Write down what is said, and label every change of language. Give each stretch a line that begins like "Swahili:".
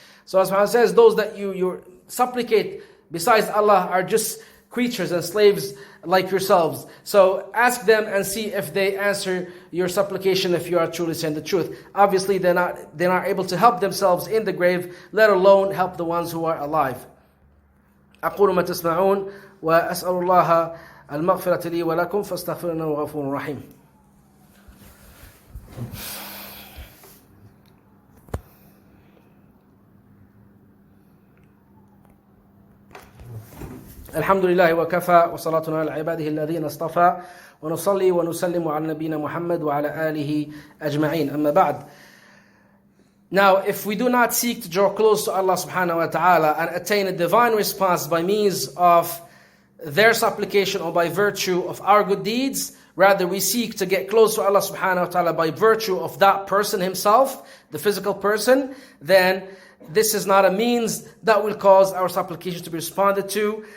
English: So as Allah says, those that you supplicate besides Allah are just creatures and slaves like yourselves. So ask them and see if they answer your supplication, if you are truly saying the truth. Obviously they're not able to help themselves in the grave, let alone help the ones who are alive.
Arabic: أقول ما تسمعون وأسأل الله المغفرة لي ولكم فاستغفروا إنه غفور رحيم. الحمد لله وكفى وصلاة على عباده الذين اصطفى ونصلي ونسلم على نبينا محمد وعلى آله أجمعين. أما بعد.
English: Now, if we do not seek to draw close to Allah subhanahu wa ta'ala and attain a divine response by means of their supplication or by virtue of our good deeds, rather we seek to get close to Allah subhanahu wa ta'ala by virtue of that person himself, the physical person, then this is not a means that will cause our supplication to be responded to.